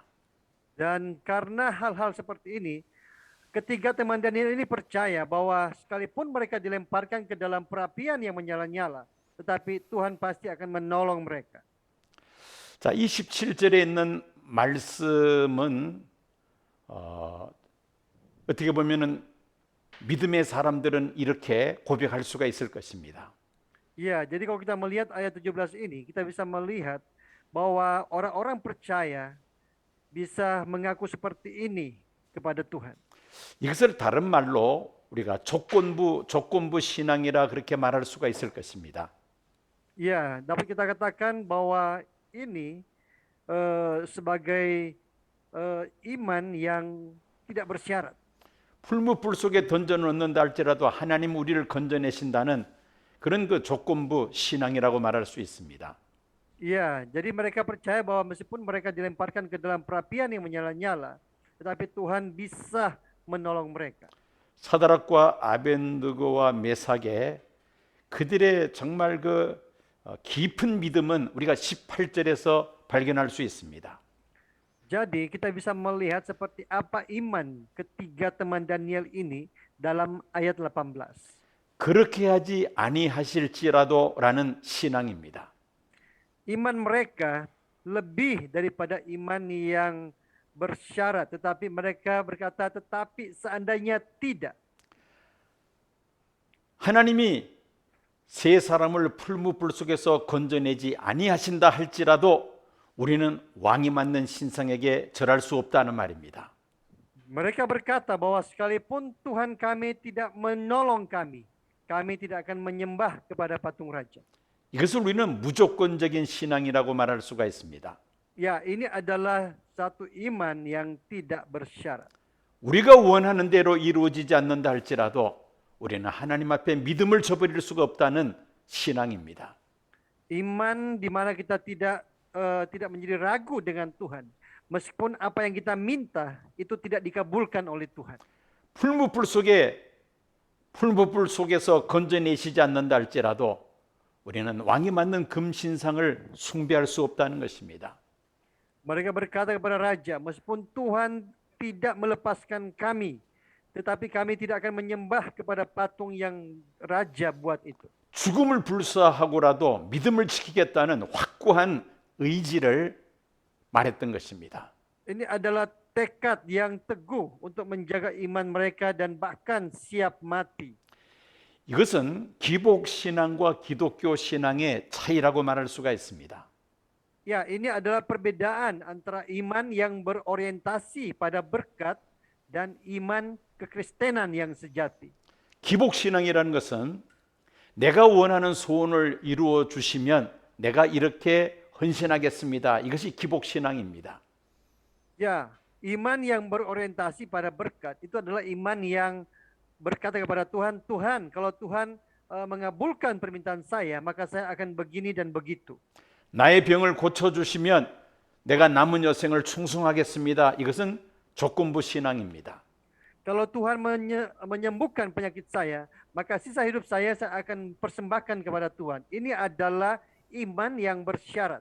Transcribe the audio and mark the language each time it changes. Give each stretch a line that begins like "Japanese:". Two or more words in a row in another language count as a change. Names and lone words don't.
Indonesian: Dan karena hal-hal seperti ini, ketiga teman Daniel ini percaya bahwa sekalipun mereka dilemparkan ke dalam perapian yang menyala-nyala, tetapi Tuhan pasti akan menolong mereka.
Korean: 자, 27절에 있는 말씀은 어떻게 보면은 믿음의 사람들은 이렇게 고백할 수가 있을 것입니다.
Indonesian: Ya, jadi kalau kita melihat ayat 17 ini, kita bisa melihat bahwa orang-orang percaya bisa mengaku seperti ini kepada Tuhan.
Korean: 이것을 다른 말로 우리가 조건부 신앙이라 그렇게 말할 수가 있을 것입니다.
Indonesian: Ya, dapat kita katakan bahwa ini sebagai iman yang tidak bersyarat.
Korean: 풀무불 속에 던져놓는다 할지라도 하나님 우리를 건져내신다는 그런 그 조건부 신앙이라고 말할 수 있습니다.
Indonesian: Ya, jadi mereka percaya bahwa meskipun mereka dilemparkan ke dalam perapian yang menyala-nyala, tetapi Tuhan bisa menolong mereka.
Korean: 사드락과 아벤느고와 메삭의 그들의 정말 그 깊은 믿음은 우리가 18절에서 발견할 수 있습니다.
Indonesian: Jadi kita bisa melihat seperti apa iman ketiga teman Daniel ini dalam ayat 18.
Korean: 그렇게 하지 아니하실지라도라는 신앙입니다.
Indonesian: Iman mereka lebih daripada iman yang bersyarat, tetapi mereka berkata tetapi seandainya tidak.
Korean: 하나님이 세 사람을 풀무불 속에서 건져내지 아니하신다 할지라도 우리는 왕이 맞는 신상에게 절할 수 없다는 말입니다.
Indonesian: Mereka berkata bahwa sekalipun Tuhan kami tidak menolong kami, kami tidak akan menyembah kepada patung raja.
Korean: 이것을 우리는 무조건적인 신앙이라고 말할 수가 있습니다.
Indonesian: Ya, ini adalah satu iman yang tidak bersyarat.
Korean: 우리가 원하는 대로 이루어지지 않는다 할지라도 우리는 하나님 앞에 믿음을 저버릴 수가 없다는 신앙입니다.
Indonesian: Iman di mana kita tidak menjadi ragu dengan Tuhan. Meskipun apa yang kita minta itu tidak dikabulkan oleh Tuhan.
Korean: 풀무불 속에서 건져내시지 않는다 할지라도 우리는 왕이 맞는 금신상을 숭배할 수 없다는 것입니다.
Indonesian: Mereka berkata kepada raja, meskipun Tuhan tidak melepaskan kami, tetapi kami tidak akan menyembah kepada patung yang raja buat itu.
Korean: 죽음을 불사하고라도 믿음을 지키겠다는 확고한 의지를 말했던 것입니다.
Indonesian: Ini adalah tekad yang teguh untuk menjaga iman mereka dan bahkan siap mati.
Korean: 이것은 기복 신앙과 기독교 신앙의 차이라고 말할 수가 있습니다.
Indonesian: Ya, ini adalah perbedaan antara iman yang berorientasi pada berkat dan iman kekristenan yang sejati.
Korean: 기복 신앙이라는 것은 내가 원하는 소원을 이루어 주시면 내가 이렇게 헌신하겠습니다. 이것이 기복 신앙입니다.
Indonesian: Ya, iman yang berorientasi pada berkat itu adalah iman yang berkata kepada Tuhan, Tuhan, kalau Tuhan mengabulkan permintaan saya, maka saya akan begini dan begitu.
Korean: 나의 병을 고쳐주시면 내가 남은 여생을 충성하겠습니다. 이것은 조건부 신앙입니다.
Indonesian: Kalau Tuhan menyembuhkan penyakit saya, maka sisa hidup saya akan persembahkan kepada Tuhan. Ini adalah iman yang bersyarat.